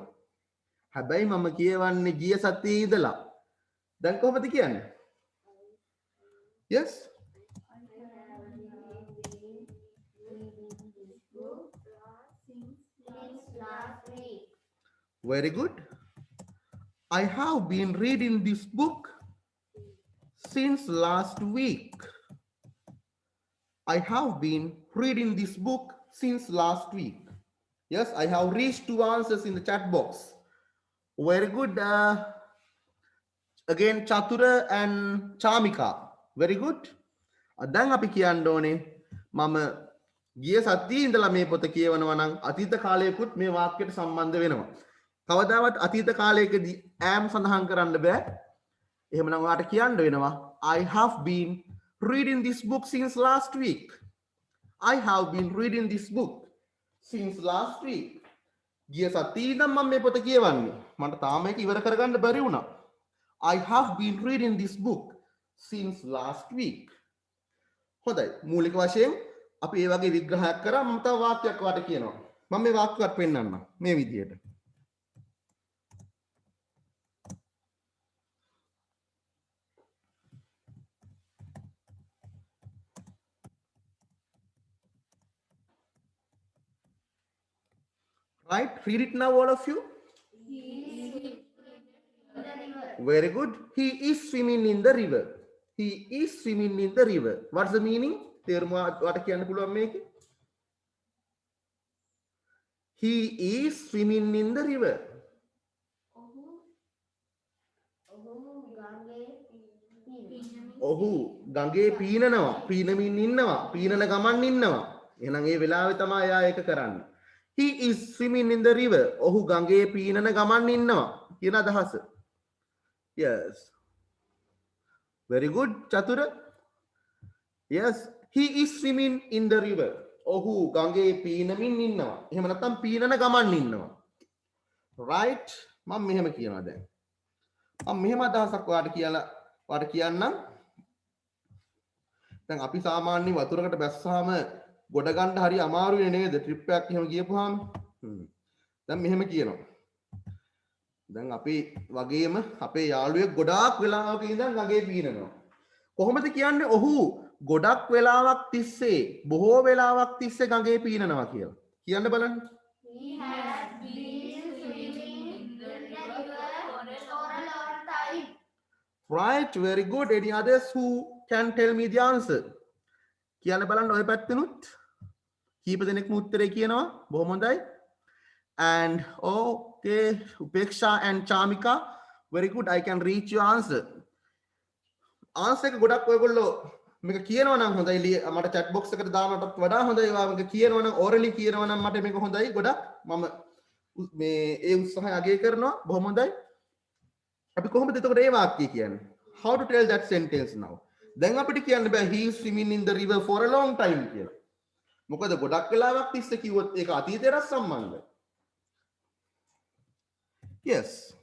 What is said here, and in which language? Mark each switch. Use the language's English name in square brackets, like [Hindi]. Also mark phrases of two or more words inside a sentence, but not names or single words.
[Sinhala] හැබැයි මම කියවන්නේ ගිය සතියේ ඉඳලා. දැන් කොහොමද කියන්නේ? [English] Yes. I have been reading this book since last week. Very good. I have been reading this book since last week. I have been reading this book since last week. Yes, I have reached two answers in the chat box. Very good. Again, Chatura and Chamika. Very good. [Sinhala] දැන් අපි කියන්න ඕනේ මම ගිය සතියේ ඉඳලා මේ පොත කියවනවා නම් අතීත කාලයකුත් මේ වාක්‍යයට සම්බන්ධ වෙනවා. කවදාවත් අතීත කාලයකදී am සඳහන් කරන්න බෑ. එහෙමනම් ඔයාලට කියන්න වෙනවා [English] I have been reading this book since last week. I have been reading this book since last week. [Sinhala] ගිය සතියේ ඉඳන් මම මේ පොත කියවන්නේ. මට තාම ඒක ඉවර කරගන්න බැරි වුණා. [English] I have been reading this book since last week. [Sinhala] හොඳයි. මූලික වශයෙන් අපි මේ වගේ විග්‍රහයක් කරා මම තව වාක්‍යයක් වාට කියනවා. මම මේ වාක්‍යයක් පෙන්නන්නම් මේ විදිහට. [English] Right? Read it now, all of you. Very good. He is swimming in the river. He is swimming in the river. What's the meaning? What [Sinhala] කියන්න පුළුවන් මේකේ? [English] He is swimming in the river. [Sinhala] ඔහු ගඟේ පීනනවා. පීනමින් ඉන්නවා. පීනන ගමන් ඉන්නවා. එහෙනම් ඒ වෙලාවේ තමයි එයා ඒක කරන්නේ. He is swimming in the river. ඔහු ගඟේ පීනන ගමන් ඉන්නවා කියන අදහස. [English] Yes. Very good, Chatura. Yes, he is swimming in the river. [Sinhala] ඔහු ගඟේ පීනමින් ඉන්නවා. එහෙම නැත්නම් පීනන ගමන් ඉන්නවා. Right? මම මෙහෙම කියනවා දැන්. මම මෙහෙම අදහසක් ඔයාලට කියන්නම්. දැන් අපි සාමාන්‍ය වතුරකට බැස්සාම ගොඩ ගන්න හරි අමාරුනේ නේද? ට්‍රිප් එකක් එහෙම ගියපුවාම. දැන් මෙහෙම කියනවා. දැන් අපි වගේම අපේ යාළුවෙක් ගොඩාක් වෙලාවක ඉඳන් ගඟේ පීනනවා. කොහොමද කියන්නේ ඔහු ගොඩක් වෙලාවක් තිස්සේ බොහෝ වෙලාවක් තිස්සේ ගඟේ පීනනවා කියලා? කියන්න බලන්න. [English] He has been swimming in the river for a long time. Right, very good. Any others who can tell me the answer? [Sinhala] කියන්න බලන්න ඔය පැත්තෙනුත් කීප දෙනෙක්ම උත්තරේ කියනවා. බොහොම හොඳයි. [English] And okay, Upeksha and Chamika, very good. I can reach your answer. [Sinhala] Answer එක ගොඩක් ඔයගොල්ලෝ මේක කියනවා නම් හොඳයි. මට [English] chat box [Sinhala] එකට දානටත් වඩා හොඳයි. ඔයා මේක කියනවා නම් orally කියනවා නම් මට මේක හොඳයි ගොඩක්. මම මේ ඒ උත්සාහය අගය කරනවා. බොහොම හොඳයි. අපි කොහොමද එතකොට මේ වාක්‍යය කියන්නේ? [English] How to tell that sentence now? [Sinhala] දැන් අපිට කියන්න බෑ [English] he is swimming in the river for a long time කියලා. [Sinhala] මොකද ගොඩක් වෙලාවක් තිස්සේ කිව්වොත් ඒක අතීතයට සම්බන්ධයි. [English] Yes.